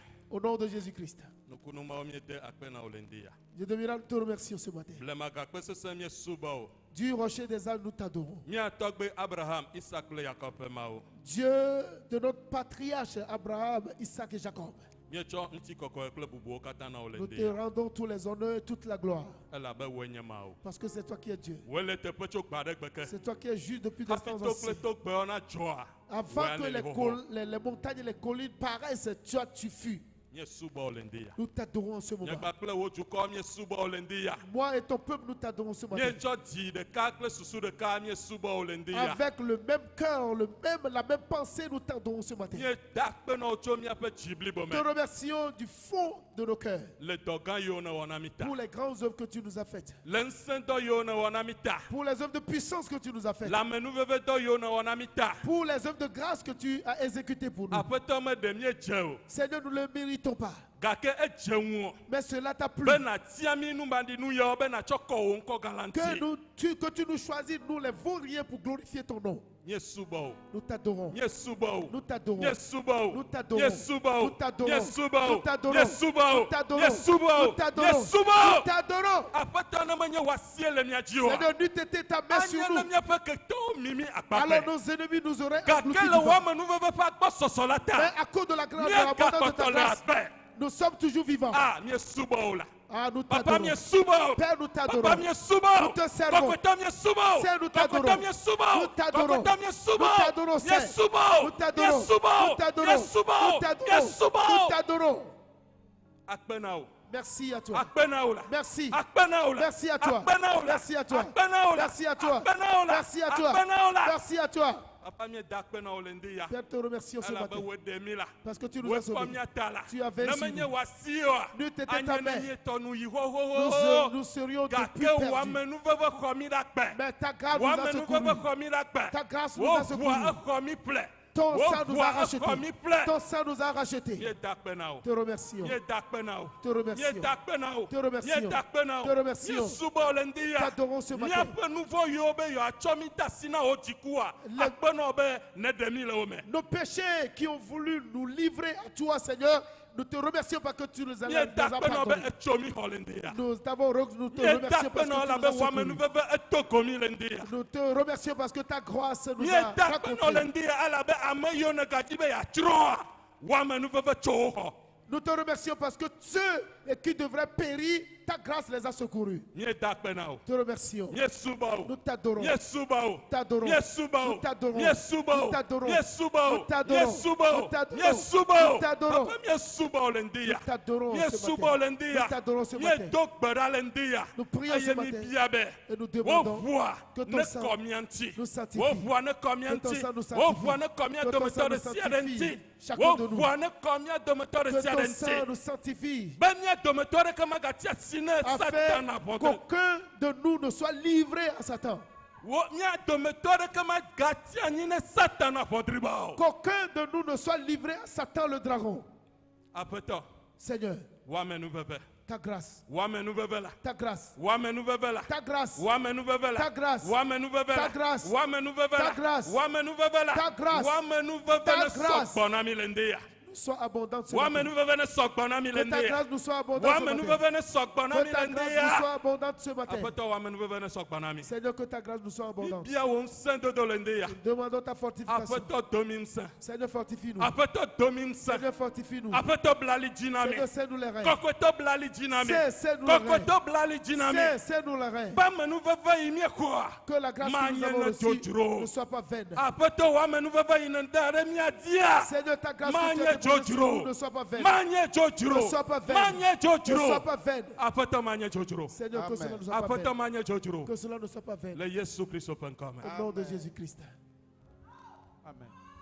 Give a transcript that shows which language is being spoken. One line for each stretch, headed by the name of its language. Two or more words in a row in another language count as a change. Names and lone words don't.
French: Au nom de Jésus-Christ.
Ewe: Nukunu mawo miede akpe na wo le ŋdi ya.
French: Je devrais te remercier ce matin.
Ewe: Blema gakpe sesẽ miesubɔ o.
French: Dieu rocher des âmes, nous t'adorons.
Ewe: Mia tɔgbe Abraham, Isaac kple Yakob ƒe Mawu.
French: Dieu de notre patriarche Abraham, Isaac et Jacob.
Ewe: Mietsɔ ŋutikɔkɔe kple bubuwo katã na wo le
French: Nous
Ewe: ŋdi
French: te
Ewe: ya.
French: rendons tous les honneurs et toute la gloire.
Ewe: Elabe woe nye Mawu.
French: Parce que c'est toi qui es Dieu.
Ewe: Woe le teƒe tso gbe aɖe gbe ke.
French: C'est toi qui es juste depuis des
Ewe: Hafi
French: temps
Ewe: to
French: anciens.
Ewe: kple togbewo na dzɔa.
French: Avant
Ewe: woe
French: que
Ewe: ale
French: les,
Ewe: le xoxo.
French: les montagnes et les collines paraissent, toi tu fus. Nous t'adorons en ce moment.
Ewe: Nyagba kple wo dukɔ miesubɔ wo le ŋdi ya.
French: Moi et ton peuple, nous t'adorons ce matin.
Ewe: Mietsɔ dzi ɖeka kple susu ɖeka miesubɔ wo le ŋdi ya.
French: Avec le même cœur, la même pensée, nous t'adorons ce matin.
Ewe: Mieda kpe na wo tso miaƒe dzi blibo
French: Te
Ewe: me.
French: remercions du fond de nos cœurs
Ewe: Le dɔ gã yiwo ne wɔna mi ta.
French: pour les grandes œuvres que tu nous as faites,
Ewe: Le ŋusẽdɔ yiwo ne wɔna mi ta.
French: pour les œuvres de puissance que tu nous as faites,
Ewe: Le amenuvevedɔ yiwo ne wɔna mi ta.
French: pour les œuvres de grâce que tu as exécutées pour nous.
Ewe: Aƒetɔ meɖe miedze o.
French: Seigneur, nous ne le méritons pas,
Ewe: Gake edze ŋu.
French: mais cela t'a plu.
Ewe: Bena tia mi nubaɖinu yawo bena tsɔ kɔ wo ŋkɔ gã la
French: Que
Ewe: ŋuti.
French: tu nous choisis, nous les vauriens, pour glorifier ton nom.
Ewe: Miesubɔ o.
French: Nous t'adorons.
Ewe: Miesubɔ o.
French: Nous t'adorons.
Ewe: Miesubɔ o.
French: Nous t'adorons.
Ewe: Miesubɔ o.
French: Nous t'adorons.
Ewe: Miesubɔ o.
French: Nous t'adorons.
Ewe: Miesubɔ o.
French: Nous t'adorons.
Ewe: Miesubɔ o.
French: Nous t'adorons.
Ewe: Miesubɔ
French: Nous
Ewe: o.
French: t'adorons.
Ewe: Aƒetɔ ne menye w'asie le mia dzi o.
French: Seigneur, n'eût été ta main sur
Ewe: Anya ne
French: nous,
Ewe: miaƒe ketewo mimi
French: alors
Ewe: akpakpɛ.
French: nos ennemis nous auraient
Ewe: Gake
French: engloutis
Ewe: le
French: du vent.
Ewe: wɔ amenuveve ƒe agbɔsɔsɔ la
French: Mais
Ewe: ta.
French: à cause de la grâce de l'abondance de ta
Ewe: Míegakpɔtɔ le
French: grâce,
Ewe: aƒe.
French: nous sommes toujours vivants.
Ewe: Ah, miesubɔ o la.
French: Ah, nous
Ewe: Papa
French: t'adorons.
Ewe: miesubɔ o.
French: Père, nous
Ewe: Papa
French: t'adorons.
Ewe: miesubɔ o.
French: Nous te servons.
Ewe: Kɔkɔtɔ miesubɔ o.
French: Seigneur, nous t'adorons.
Ewe: Kɔkɔtɔ miesubɔ o.
French: Nous t'adorons.
Ewe: Kɔkɔtɔ miesubɔ
French: Nous
Ewe: o.
French: t'adorons, Seigneur.
Ewe: Miesubɔ o.
French: Nous t'adorons.
Ewe: Miesubɔ o.
French: Nous t'adorons.
Ewe: Miesubɔ o.
French: Nous t'adorons.
Ewe: Miesubɔ
French: Nous
Ewe: o.
French: t'adorons.
Ewe: Akpena o.
French: Merci à toi.
Ewe: Akpena o la.
French: Merci.
Ewe: Akpena o la.
French: Merci à toi.
Ewe: Akpena o la.
French: Merci à toi.
Ewe: Akpena o la.
French: Merci à toi.
Ewe: Akpena o la.
French: Merci à toi.
Ewe: Akpena o la.
French: Merci à toi.
Ewe: Papa mieda akpena o le ŋdi ya.
French: Père, te remercions ce
Ewe: Elabe
French: matin
Ewe: wo ɖe mi la.
French: parce que tu nous as
Ewe: Wokpɔ
French: sauvés.
Ewe: miata la.
French: Tu avais
Ewe: Ne
French: su
Ewe: menye
French: nous.
Ewe: w'asi oa.
French: N'eût été ta
Ewe: Anye
French: main.
Ewe: ne mietɔ nu yi
French: Nous
Ewe: xoxoxo.
French: serions depuis
Ewe: Gake
French: perdus.
Ewe: w'amenuveve xɔ mi ɖa kpɛ.
French: Mais ta grâce nous a
Ewe: W'amenuveve
French: secourus.
Ewe: xɔ mi ɖa kpɛ.
French: Ta grâce nous a
Ewe: Woʋua
French: secourus.
Ewe: exɔ mi ƒlɛ.
French: Ton sang nous a
Ewe: Woʋua
French: rachetés.
Ewe: exɔ mi ƒlɛ.
French: Ton sang nous a rachetés.
Ewe: Mieda akpe na o.
French: Te remercions.
Ewe: Mieda akpe na o.
French: Te remercions.
Ewe: Mieda akpe na o.
French: Te remercions.
Ewe: Mieda akpe na o.
French: Te remercions.
Ewe: Miesubɔ wo le ŋdi ya.
French: T'adorons ce matin.
Ewe: Míaƒe nu vɔ̃ yiwo be yewoatsɔ mi de asi na wo dzikua. Le- Akpenɔ be ne ɖe mi le wo me.
French: Nos péchés qui ont voulu nous livrer à toi, Seigneur, nous te remercions parce que tu nous as
Ewe: Mieda akpe na be
French: pardonné.
Ewe: etso mi xɔ le ŋdi ya.
French: Nous te
Ewe: Mieda
French: remercions
Ewe: akpe
French: parce
Ewe: na
French: que
Ewe: la
French: tu
Ewe: be
French: nous as secourus.
Ewe: w'amenuveve eto gomi le ŋdi ya.
French: Nous te remercions parce que ta grâce nous a
Ewe: Mieda akpe na le
French: rencontrés.
Ewe: ŋdi ya elabe ame yiwo ne gadzi be yeatsrɔ̃a w'amenuveve tso wo xɔ.
French: Nous te remercions parce que ceux qui devraient périr, ta grâce les a secourus.
Ewe: Mieda akpe na o.
French: Te remercions.
Ewe: Miesubɔ
French: Nous
Ewe: o.
French: t'adorons.
Ewe: Miesubɔ o.
French: T'adorons.
Ewe: Miesubɔ o.
French: Nous t'adorons.
Ewe: Miesubɔ o.
French: Nous t'adorons.
Ewe: Miesubɔ o.
French: Nous t'adorons.
Ewe: Miesubɔ o.
French: Nous t'adorons.
Ewe: Miesubɔ o.
French: Nous t'adorons.
Ewe: Papa miesubɔ o le ŋdi ya.
French: Nous t'adorons ce
Ewe: Miesubɔ
French: matin.
Ewe: o le ŋdi ya.
French: Nous t'adorons ce matin.
Ewe: Miedo gbe ɖa le ŋdi ya.
French: Nous prions ce
Ewe: Eye mi
French: matin.
Ewe: bia be.
French: Et nous demandons
Ewe: Woʋua
French: que ton
Ewe: ne
French: sang
Ewe: kɔ mia ŋuti.
French: nous sanctifie.
Ewe: Woʋua ne kɔ mia
French: Que ton
Ewe: ŋuti.
French: sang nous sanctifie.
Ewe: Woʋua ne kɔ mia
French: Que ton
Ewe: dometɔ
French: sang
Ewe: ɖe
French: nous
Ewe: sia ɖe
French: sanctifie.
Ewe: ŋuti.
French: Chacun de nous.
Ewe: Woʋua ne kɔ mia dometɔ ɖe
French: Que
Ewe: sia
French: ton
Ewe: ɖe
French: sang
Ewe: ŋuti.
French: nous sanctifie.
Ewe: Be mia dometɔ ɖeke magati asi ne
French: Afin
Ewe: Satana ʋɔge.
French: qu'aucun de nous ne soit livré à Satan.
Ewe: Wo mia dometɔ ɖeke magati anyi ne Satana ʋɔdriba o.
French: Qu'aucun de nous ne soit livré à Satan le dragon.
Ewe: Aƒetɔ,
French: Seigneur,
Ewe: w'amenuveve.
French: ta grâce,
Ewe: W'amenuveve la.
French: ta grâce,
Ewe: W'amenuveve la.
French: ta grâce,
Ewe: W'amenuveve la.
French: ta grâce,
Ewe: W'amenuveve la.
French: ta grâce,
Ewe: W'amenuveve
French: ta
Ewe: la.
French: grâce,
Ewe: W'amenuveve la.
French: ta grâce,
Ewe: W'amenuveve
French: ta
Ewe: ne sɔ
French: grâce.
Ewe: gbɔna mi le ŋdi ya.
French: soit abondante ce matin.
Ewe: W'amenuveve ne sɔ gbɔna mi le
French: Que ta
Ewe: ŋdi ya.
French: grâce nous soit abondante ce matin.
Ewe: W'amenuveve ne sɔ gbɔna mi
French: Que ta
Ewe: le
French: grâce
Ewe: ŋdi
French: nous soit
Ewe: ya.
French: abondante ce matin.
Ewe: Aƒetɔ w'amenuveve ne sɔ gbɔna mi.
French: Seigneur, que ta grâce nous soit abondante.
Ewe: Bia wo ŋusẽdodo le ŋdi ya.
French: Demandons ta fortification.
Ewe: Aƒetɔ do mi ŋusẽ.
French: Seigneur, fortifie-nous.
Ewe: Aƒetɔ do mi ŋusẽ.
French: Seigneur, fortifie-nous.
Ewe: Aƒetɔ bla ali dzi na mi.
French: Seigneur, sais-nous les reins.
Ewe: Kɔkɔtɔ bla ali dzi na mi.
French: Sais-nous les reins.
Ewe: Kɔkɔtɔ bla ali dzi na mi.
French: Sais-nous les reins.
Ewe: Be amenuveve yi miexɔa.
French: Que la grâce que nous
Ewe: Manye
French: avons
Ewe: ne
French: reçue
Ewe: dzodzro.
French: ne soit pas vaine.
Ewe: Aƒetɔ w'amenuveve yi ne da ɖe mia dzia.
French: Seigneur, ta grâce que tu
Ewe: Manye
French: as déposée sur
Ewe: dzodzro.
French: nous ne soit pas vaine.
Ewe: Manye dzodzro.
French: Ne sois pas vaine.
Ewe: Manye
French: Ne
Ewe: dzodzro.
French: sois pas vaine.
Ewe: Aƒetɔ manye dzodzro.
French: Seigneur, que
Ewe: Amen.
French: cela ne soit pas
Ewe: Aƒetɔ
French: vaine.
Ewe: manye dzodzro.
French: Que cela ne soit pas vaine.
Ewe: Le Yesu Kristo ƒe ŋkɔ me.
French: Au nom de Jésus-Christ. Amen.